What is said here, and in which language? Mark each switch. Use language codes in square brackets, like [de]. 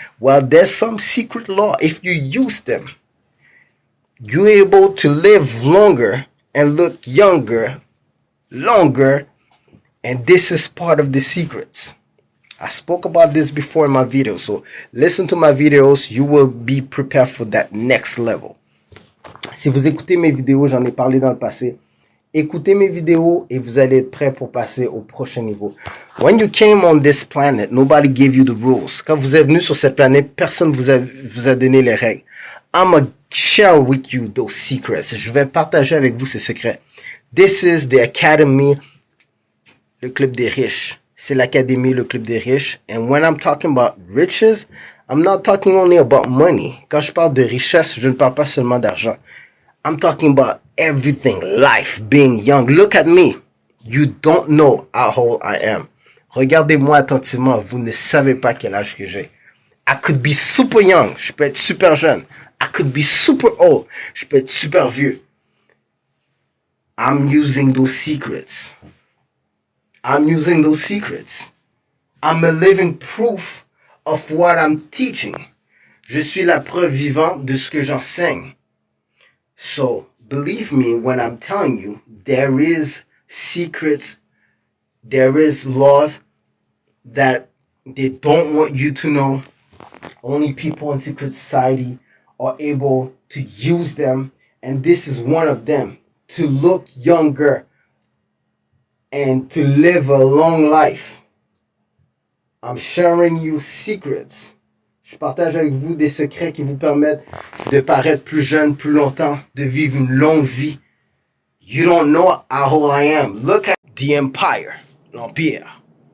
[en] Well, there's some secret law. If you use them, you're able to live longer and look younger, longer. And this is part of the secrets. I spoke about this before in my video. So listen to my videos. You will be prepared for that next level. [fr] Si vous écoutez mes vidéos, j'en ai parlé dans le passé. Écoutez mes vidéos et vous allez être prêt pour passer au prochain niveau. [en] When you came on this planet, nobody gave you the rules. [fr] Quand vous êtes venu sur cette planète, personne vous a donné les règles. [en] I'm gonna share with you those secrets. [fr] Je vais partager avec vous ces secrets. [en] This is the Academy, [fr] le club des riches. C'est l'académie, le club des riches. [en] And when I'm talking about riches, I'm not talking only about money. [fr] Quand je parle de richesse, je ne parle pas seulement d'argent. [en] I'm talking about everything, life, being young. Look at me. You don't know how old I am. [fr] Regardez-moi attentivement. Vous ne savez pas quel âge que j'ai. [en] I could be super young. [fr] Je peux être super jeune. [en] I could be super old. [fr] Je peux être super vieux. [en] I'm using those secrets. I'm using those secrets. I'm a living proof of what I'm teaching. [fr] Je suis la preuve vivante de ce que j'enseigne. [en] So, believe me when I'm telling you, there is secrets, there is laws that they don't want you to know. Only people in secret society are able to use them, and this is one of them, to look younger and to live a long life. I'm sharing you secrets. [fr] Je partage avec vous des secrets qui vous permettent de paraître plus jeune plus longtemps, de vivre une longue vie. [en] You don't know how old I am. Look at the empire, [fr] l'empire.